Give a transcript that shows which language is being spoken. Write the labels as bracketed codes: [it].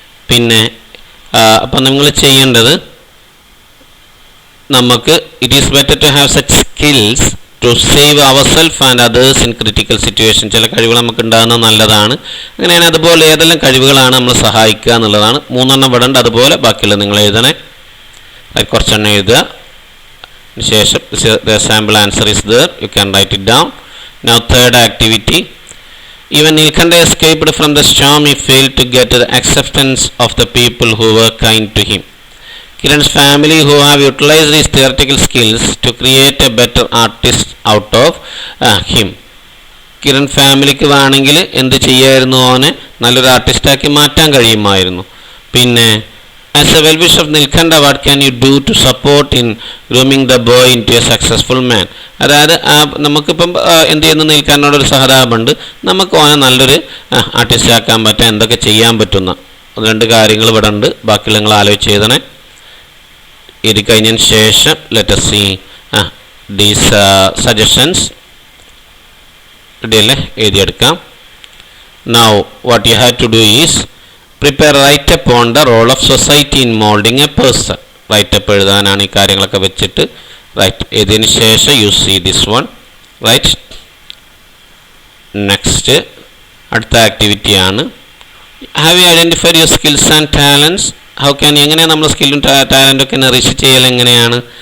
[ml] പിന്നെ അപ്പം നിങ്ങൾ ചെയ്യേണ്ടത്, നമുക്ക് [en] It is better to have such skills to save our self and others in critical situation. [ml] ചില കഴിവുകൾ നമുക്ക് ഉണ്ടാകുന്നത് നല്ലതാണ്. അങ്ങനെയാണ്. അതുപോലെ ഏതെല്ലാം കഴിവുകളാണ് നമ്മൾ സഹായിക്കുക എന്നുള്ളതാണ്. 3 എണ്ണം ഇവിടെ ഉണ്ട്. അതുപോലെ ബാക്കിയുള്ള നിങ്ങൾ എഴുതണേ. കുറച്ചെണ്ണം എഴുതുക. [en] ശേഷം sample answer is there, you can write it down. Now third activity. Even Nilkanda escaped from the storm, he failed to get the acceptance of the people who were kind to him. Kiran's family, who have utilized his theoretical skills to create a better artist out of him. [ml] Kiran ഫാമിലിക്ക് വേണമെങ്കിൽ എന്ത് ചെയ്യായിരുന്നു, അവനെ നല്ലൊരു ആർട്ടിസ്റ്റാക്കി മാറ്റാൻ കഴിയുമായിരുന്നു. [en] പിന്നെ as a well-wisher of Nilkanda, what can you do to support in grooming the boy into a successful man? [ml] അതായത് നമുക്കിപ്പം എന്ത് ചെയ്യുന്നു, നീൽക്കണ്ടോടൊരു സഹതാപമുണ്ട്. നമുക്ക് ഓനെ നല്ലൊരു ആർട്ടിസ്റ്റ് ആക്കാൻ പറ്റാൻ എന്തൊക്കെ ചെയ്യാൻ പറ്റുന്ന 2 കാര്യങ്ങൾ ഇവിടെ ഉണ്ട്. ബാക്കിയുള്ള നിങ്ങൾ ആലോചിച്ച് എഴുതണേ. എഴുതി കഴിഞ്ഞതിന് ശേഷം [en] let us see these suggestions. [ml] റെഡിയല്ലേ? എഴുതിയെടുക്കാം. [en] Now what you have to do is prepare write-up on the role of society in molding a person. [ml] Write-up എഴുതാനാണ് ഈ കാര്യങ്ങളൊക്കെ വെച്ചിട്ട്. [en] Right. [ml] ഇതിന് ശേഷം [en] You see this one. Right. Next [ml] അടുത്ത ആക്ടിവിറ്റിയാണ്. [en] Have you identified your skills and talents? How can, [ml] എങ്ങനെയാണ് നമ്മൾ സ്കില്ലും ടാലൻറ്റൊക്കെ Nourish ചെയ്യൽ എങ്ങനെയാണ്?